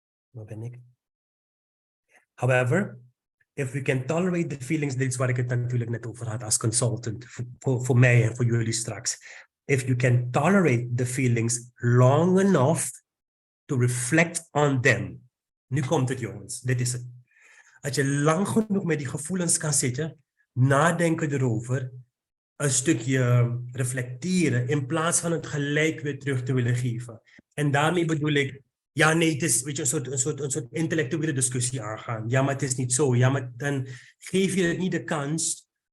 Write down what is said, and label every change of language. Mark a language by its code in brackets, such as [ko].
[nl] Waar ben ik? [en] However, if we can tolerate the feelings, [nl] dit is waar ik het natuurlijk net over had als consultant, voor mij en voor jullie straks. [en] If you can tolerate the feelings long enough to reflect on them. [nl] Nu komt het, jongens, dit is het. Als je lang genoeg met die gevoelens kan zitten, nadenken erover, een stukje reflecteren, in plaats van het gelijk weer terug te willen geven. En daarmee bedoel ik, ja, nee, het is, weet je, een soort intellectuele discussie aangaan. Ja, maar het is niet zo. Ja, maar dan geef je het niet de kans